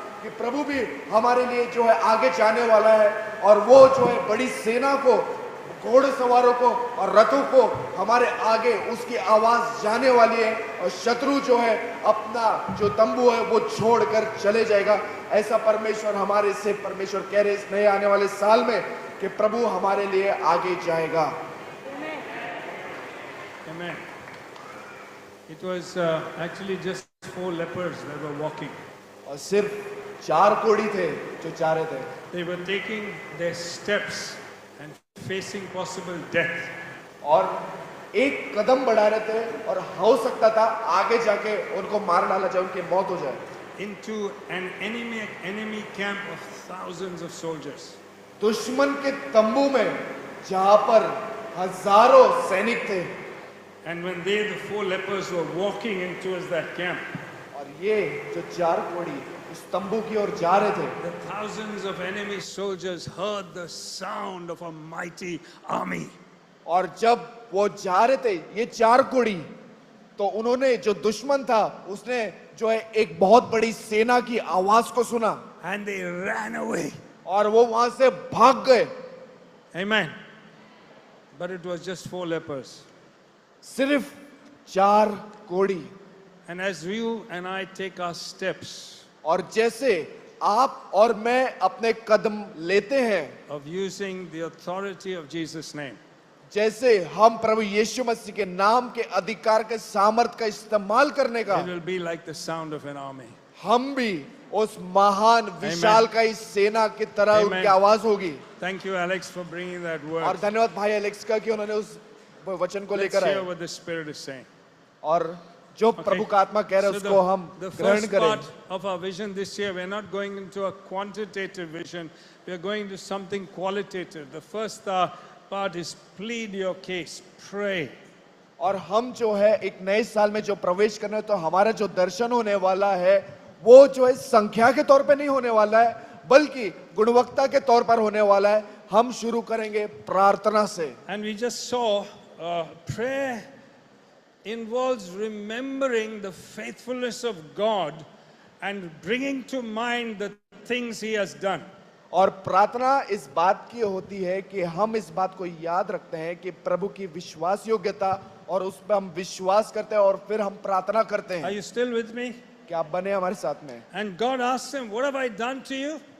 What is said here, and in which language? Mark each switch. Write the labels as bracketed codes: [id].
[hi] कि प्रभु भी हमारे लिए जो है आगे जाने वाला है, और वो जो है बड़ी सेना को, घोड़सवारों को और रथों को हमारे आगे उसकी आवाज जाने वाली है, और शत्रु जो है अपना जो तंबू है वो छोड़कर चले जाएगा। ऐसा परमेश्वर हमारे से परमेश्वर कह रहे इस नए आने वाले साल में कि प्रभु हमारे लिए आगे जाएगा। [en] Amen. It was actually just 4 lepers that were walking. [hi] और सिर्फ 4 कोढ़ी थे जो जा रहे थे। [en] They were taking their steps and facing possible death. [hi] और एक कदम बढ़ा रहे थे और हो सकता था आगे जाके उनको मार डाला जाए, उनकी मौत हो जाए। [en] into an enemy camp of thousands of soldiers. [hi] दुश्मन के तंबू में जहां पर हजारों सैनिक थे, [en] And when they, the four lepers, were walking into that camp, [hi] और ये जो चार कोढ़ी उस तंबू की ओर जा रहे थे, [en] the thousands of enemy soldiers heard the sound of a mighty army. [hi] और जब वो जा रहे थे ये चार कोढ़ी, तो उन्होंने, जो दुश्मन था उसने जो है एक बहुत बड़ी सेना की आवाज को सुना [en] And they ran away. [hi] और वो वहां से भाग गए। [en] Amen. But it was just four lepers. [hi] सिर्फ चार कोढ़ी। [en] And as you and I take our steps [hi] और जैसे आप और मैं अपने कदम लेते हैं, [en] of using the authority of Jesus' name, [hi] जैसे हम प्रभु यीशु मसीह के नाम के अधिकार के सामर्थ का इस्तेमाल करने का, [en] it will be like the sound of an army. [hi] हम भी उस महान विशाल का इस सेना की तरह [en] Amen. [hi] उनकी आवाज होगी। [en] Thank you, Alex, for bringing that [hi] और [en] word. [hi] धन्यवाद भाई एलेक्स का कि उन्होंने उस वचन को [en] Let's [hi] लेकर [en] hear [hi] आए, [en] what the Spirit is saying. [hi] और जो प्रभु का आत्मा कह रहा है उसको हम [en] the [hi] ग्रहण [en] first [hi] करें। [en] part of our vision this year, we're not going into a quantitative vision. We're going to something qualitative. The first part is plead your case, pray. [hi] और हम जो है एक नए साल में जो प्रवेश करना है, तो हमारा जो दर्शन होने वाला है वो जो है संख्या के तौर पे नहीं होने वाला है, बल्कि गुणवत्ता के तौर पर होने वाला है। हम शुरू करेंगे प्रार्थना से। [en] And we just saw prayer involves remembering the faithfulness of God and bringing to mind the things He has done. [hi] और प्रार्थना इस बात की होती है कि हम इस बात को याद रखते हैं कि प्रभु की विश्वास योग्यता, और उस पर हम विश्वास करते हैं और फिर हम प्रार्थना करते [en] Are [hi] हैं। [en] you still with me? [hi] क्या आप बने हमारे साथ में? [en] And God asks him, what have I done to you?